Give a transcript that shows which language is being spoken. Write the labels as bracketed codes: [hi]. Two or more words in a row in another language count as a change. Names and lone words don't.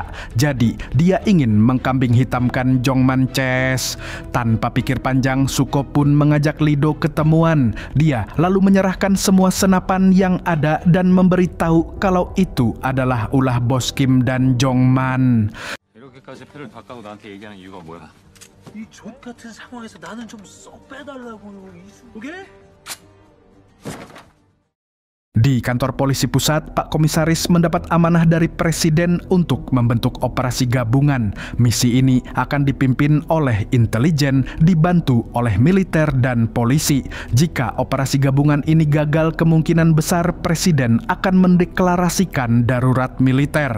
[id] Jadi dia ingin mengkambing hitamkan Jongman Chess. Tanpa pikir panjang, Suko pun mengajak Lido ketemuan. Dia lalu menyerahkan semua senapan yang ada dan memberitahu kalau itu adalah ulah Bos Kim dan Jongman. [ko] 이렇게까지 패를 다 까고 나한테 얘기하는 이유가 뭐야? 이 족 같은 상황에서 나는 좀 쏙 빼달라고요. 오케이? [id] Di kantor polisi pusat, Pak Komisaris mendapat amanah dari Presiden untuk membentuk operasi gabungan. Misi ini akan dipimpin oleh intelijen, dibantu oleh militer dan polisi. Jika operasi gabungan ini gagal, kemungkinan besar Presiden akan mendeklarasikan darurat militer.